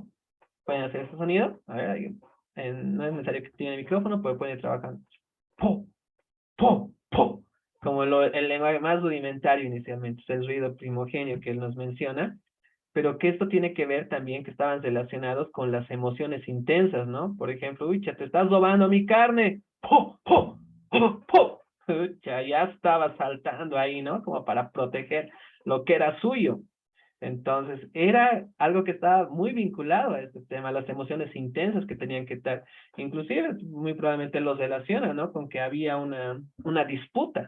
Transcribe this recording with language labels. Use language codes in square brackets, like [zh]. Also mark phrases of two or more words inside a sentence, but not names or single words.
[es] ¿Pueden hacer ese sonido? A ver, no es necesario que tiene el micrófono, pero pueden ir trabajando. Po, po, po. Como el lenguaje más rudimentario inicialmente, es el ruido primogéneo que él nos menciona, pero que esto tiene que ver también que estaban relacionados con las emociones intensas, ¿no? Por ejemplo, uy, te estás robando mi carne, ¡po, po, po, po! Ucha, ya estaba saltando ahí, ¿no? Como para proteger lo que era suyo. Entonces, era algo que estaba muy vinculado a este tema, las emociones intensas que tenían que estar. Inclusive, muy probablemente los relaciona, ¿no? Con que había una disputa.